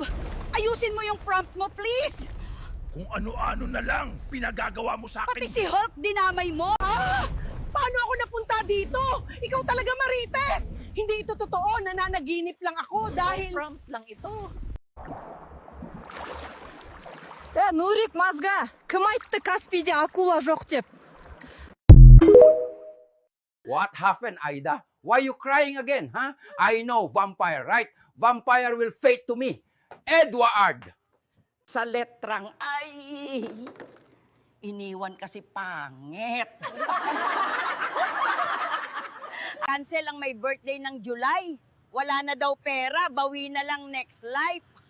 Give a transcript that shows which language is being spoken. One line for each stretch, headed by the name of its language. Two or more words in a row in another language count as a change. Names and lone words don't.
Filipino: Ayusin mo yung prompt mo, please! Kung ano-ano na lang pinagagawa mo sa Pati si Hulk dinamay mo! Ah! Paano ako napunta dito? Ikaw talaga, Marites! Hindi ito totoo, nananaginip lang ako dahil... Prompt lang ito.
Kazakh: Нурик мозга, кымайтты Каспийде акула жоқ деп.
English: What happened, Aida? Why you crying again, huh? I know, vampire, right? Vampire will fate to me. Edward!
Filipino: Sa letrang ay, iniwan kasi pangit. Cancel ang may birthday ng July. Wala na daw pera, bawi na lang
English: next life.